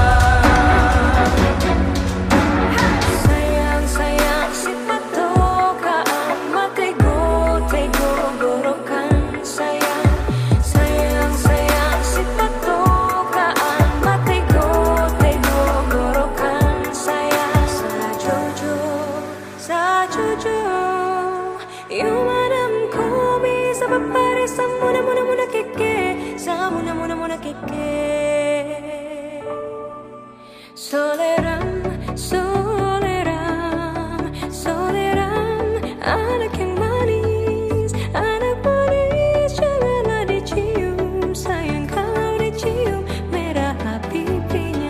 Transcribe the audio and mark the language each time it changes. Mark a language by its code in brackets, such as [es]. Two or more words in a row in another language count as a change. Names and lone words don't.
[xmm] Sayang sayang si patokaan makai go gorokan sayang. Sayang sayang si patokaan makai go gorokan sayang. [pmy] Sajojo Yumadam komi sa papare sa muna keke, sa muna keke. [id] Soleram, soleram, soleram, anak yang manis, janganlah dicium, sayang kalau dicium, merah pipinya.